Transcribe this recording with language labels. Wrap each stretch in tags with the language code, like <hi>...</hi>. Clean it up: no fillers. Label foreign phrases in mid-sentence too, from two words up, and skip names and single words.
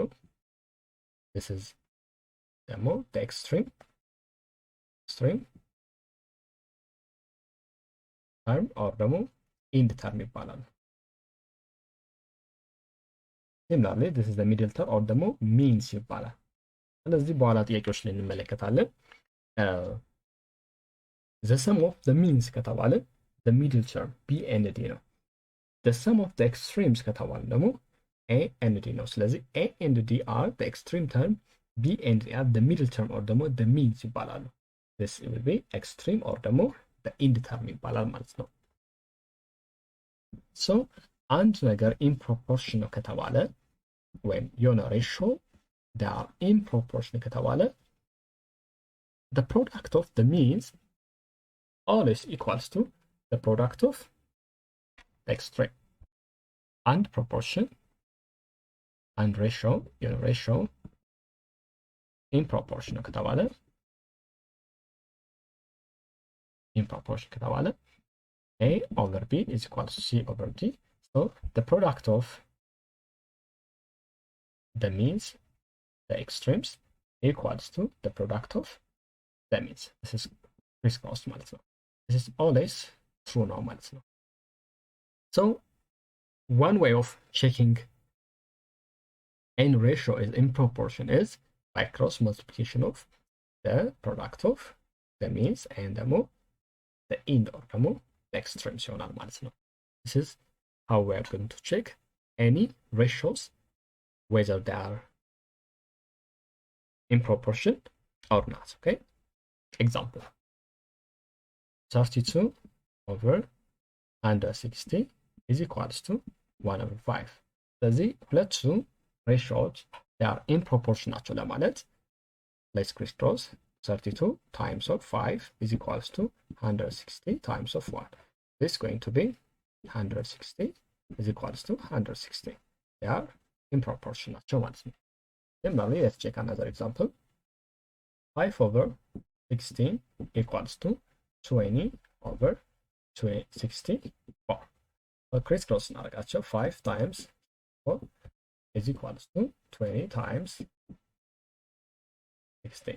<en>This is the extreme term or ደግሞ end term ይባላል. Similarly, this is the middle term or ደግሞ means ይባላል.</en> <am>ስለዚህ በኋላ ጥያቄዎች ላይ እንመለከታለን.</am> <en>The sum of the means ከተባለ the middle term B and D ነው. The sum of the extremes</en> <am>ከተባለ ደግሞ</am> <en>A and D ነው. ስለዚህ A and D are the extreme term, B and D are the middle term or ደግሞ the means ይባላሉ. This will be extreme or ደግሞ the end term</en> <am>ይባላል ማለት ነው.</am> <en>So አንድ ነገር in proportion</en> <am>ነው ከተባለ ወይም የሆነ ሬሽዮ</am> <en>they are in proportion ከተባለ the product of the means always equals to the product of the extreme. And proportion and ratio in proportion ከተባለ in proportion ከተባለ A over B is equal to C over D. So the product of the means, the extremes, equals to the product of the means. This is crisscross</en> <am>ማለት ነው.</am> <en>This is always true</en> <am>ነው ማለት ነው.</am> <en>So one way of checking any ratio is in proportion is by cross multiplication of the product of the means and the end or the extremes</en> <am>ይሆናል ማለት ነው.</am> <en>This is how we are going to check any ratios, whether they are in proportion or not. Okay, example 32 over 160 is equals to 1 over 5.</en> <am>ስለዚህ ሁለቱ</am> <en>ratios they are in proportion</en> <am>ናቸው ለማለት</am> <en>let's crisscross. 32 times of 5 is equals to 160 times of 1. This is going to be 160 is equals to 160. They are in proportion</en> <am>ናቸው ማለት ነው.</am> <en>Similarly, let's check another example. 5 over 16 equals to 20 over 64. So crisscross እናደርጋቸው 5 times 4 is equals to 20 times 16.</en>